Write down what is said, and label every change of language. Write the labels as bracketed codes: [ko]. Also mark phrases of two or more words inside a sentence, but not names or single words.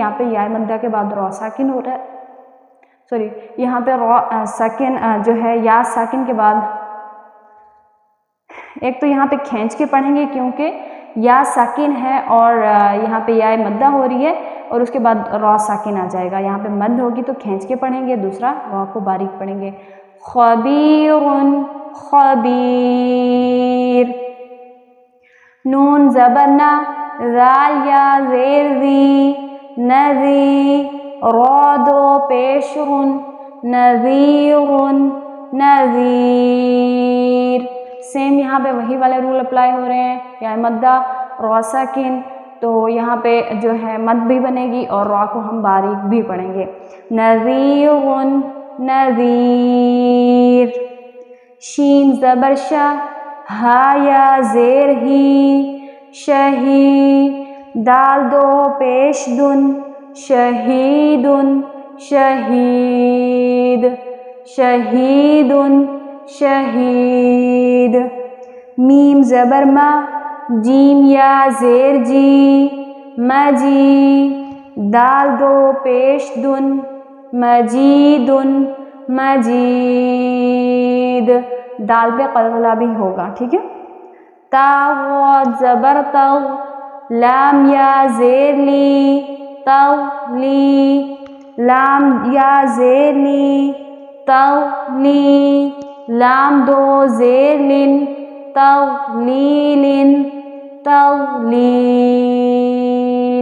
[ur] یہاں پہ یا مدہ کے بعد را ساکن ہو رہا ہے، سوری یہاں پہ را ساکن جو ہے یا ساکن کے بعد ایک تو یہاں پہ کھینچ کے پڑھیں گے کیونکہ یا ساکن ہے اور یہاں پہ یا مدہ ہو رہی ہے، اور اس کے بعد را ساکن آ جائے گا. یہاں پہ مد ہوگی تو کھینچ کے پڑھیں گے، دوسرا را کو باریک پڑھیں گے. [ar] خبیرن خبیر. [ur] نون زبر نا، زال یا زیر زی، نزی، را دو پیش رن، [ar] نذیرن نذیر. [ur] سیم یہاں پہ وہی والے [en] rule apply [ur] ہو رہے ہیں، یا مدہ را ساکن، تو یہاں پہ جو ہے مد بھی بنے گی اور را کو ہم باریک بھی پڑھیں گے. [ar] نذیرن نذیر. [ur] شین زبر شا، ہا یا زیر ہی، شہی، دال دو پیش دن، [ar] شہیدن شہید، شہیدن شہید. [ur] میم زبر ما، جیم یا زیر جی، مجی، دال دو پیش دن، [ar] مجیدن مجید. [ur] دال پہ قلقلہ بھی ہوگا. ٹھیک ہے. تا زبر تغ، لام یا زیر لی، تغلی، لام یا زیر لی، تغلی، لام دو زیر لن، [ar] تغلیلن تغلیل.